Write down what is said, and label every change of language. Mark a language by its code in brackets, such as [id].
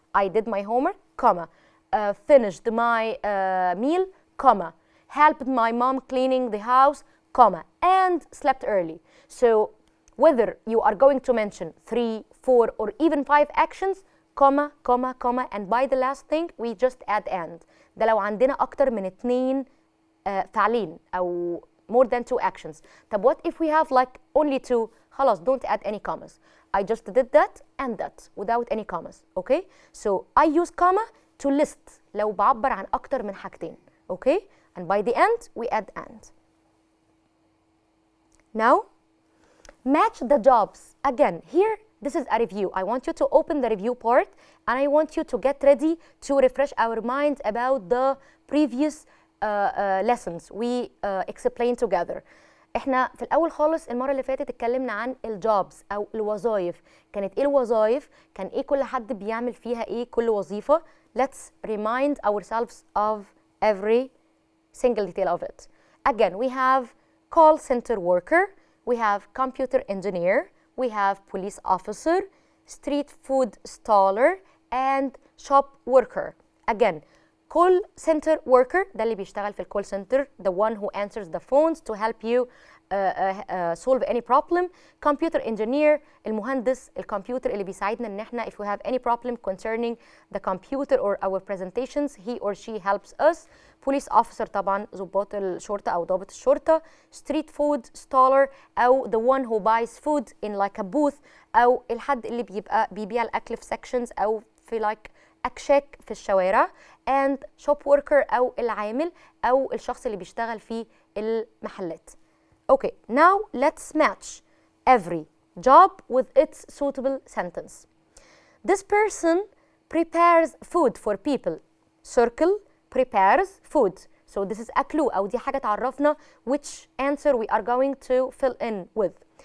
[en] I did my homework, comma. Finished my meal, comma. Helped my mom cleaning the house, comma. And slept early. So whether you are going to mention 3, 4, or even 5 actions, comma, comma, comma, and by the last thing we just add and. [ar] ده لو عندنا أكتر من 2 فعلين أو [en] more than 2 actions. طب what if we have like only 2? خلاص, don't add any commas. I just did that and that without any commas. Okay? So I use comma to list [ar] لو بعبر عن أكتر من حاجتين. [en] Okay? And by the end we add and. Now match the jobs. Again, here this is a review. I want you to open the review part and I want you to get ready to refresh our minds about the previous lessons we explained together. [ar] احنا في الأول خالص المرة اللي فاتت اتكلمنا عن الجوبز أو الوظائف. كانت إيه الوظائف؟ كان إيه كل حد بيعمل فيها إيه كل وظيفة. [en] Let's remind ourselves of every single detail of it. Again, we have call center worker, we have computer engineer, we have police officer, street food staller and shop worker. Again, call center worker [ar] ده اللي بيشتغل في الكول سنتر, [en] the one who answers the phones to help you solve any problem. Computer engineer, [ar] المهندس الكمبيوتر اللي بيساعدنا ان احنا [en] if we have any problem concerning the computer or our presentations, he or she helps us. [ar] Police officer طبعا ضباط الشرطة أو ضابط الشرطة. [en] Street food staller أو the one who buys food in like a booth, [ar] أو الحد اللي بيبيع الأكل في [en] sections أو في like أكشاك في الشوارع. and shop worker [ar] أو العامل أو الشخص اللي بيشتغل في المحلات. [en] Okay, now let's match every job with its suitable sentence. This person prepares food for people. Circle prepares food. So this is a clue [ar] أو دي حاجة تعرفنا [en] which answer we are going to fill in with.